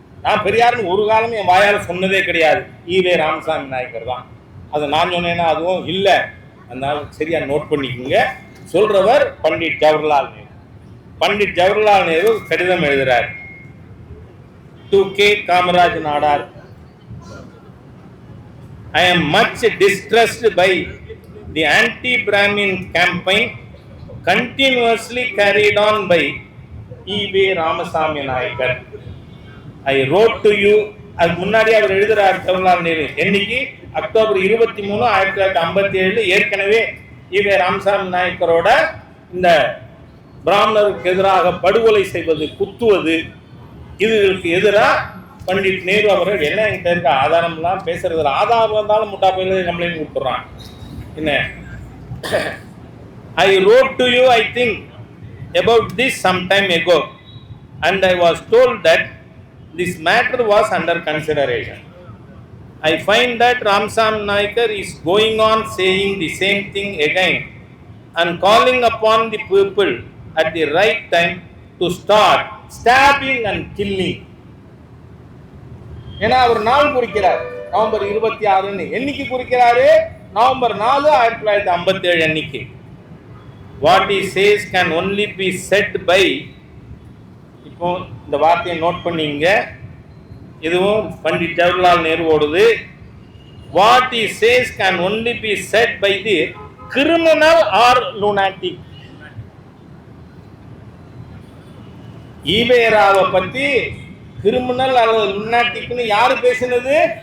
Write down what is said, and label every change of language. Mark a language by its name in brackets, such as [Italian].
[Tamil] நான் பெரியார்னு ஒரு காலம் என் வாயால சொன்னதே கிடையாது. ஈவே ராமசாமி நாயக்கர் தான். அதை நான் சொன்னேன்னா அதுவும் இல்லை. அதனால சரியா நோட் பண்ணிக்கோங்க. சொல்றவர் பண்டிட் ஜவஹர்லால் நேரு. பண்டிட் ஜவஹர்லால் நேரு கடிதம் எழுதுறார் to K Kamaraj Nadar. [English] I am much distressed by the anti-Brahmin campaign continuously carried on by E.V. Ramasamy Nayakar. I wrote to you. [Tamil] அது முன்னாடி அவர் எழுதுறார் ஜவஹர்லால் நேரு. என்னைக்கு? அக்டோபர் 23, 1957. ஏற்கனவே ஈவே ராமசாமி நாயக்கரோட இந்த பிராமணருக்கு எதிராக படுகொலை செய்வது, குத்துவது, இதுகளுக்கு எதிராக பண்டிட் நேரு அவர்கள் என்ன என்கிட்ட இருக்க ஆதாரம் எல்லாம் பேசுறது, ஆதாரம் இருந்தாலும் முட்டா பயில கம்ப்ளைண்ட் கொடுத்துறான். [English] என்ன, I wrote to you, I think, about this some time ago, and I was told that this matter was under consideration. I find that Ramasamy Nayakar is going on saying the same thing again and calling upon the people at the right time to start stabbing and killing. [Tamil] ஏன்னா அவர் நாள் குறிக்கிறார் November 26. என்னைக்கு குறிக்கிறாரு? November 4, 1957 அன்னைக்கு. [English] What he says can only be said by, [Tamil] இப்போ இந்த வார்த்தையை note பண்ணீங்க, இதுவும் Pandit Jawaharlal நேருவோடுது. [English] What he says can only be said by the criminal or lunatic. [Tamil] ஈவேராவை பத்தி கிரிமினல் அல்லது லுனாட்டிக்னு யாரு பேசினது?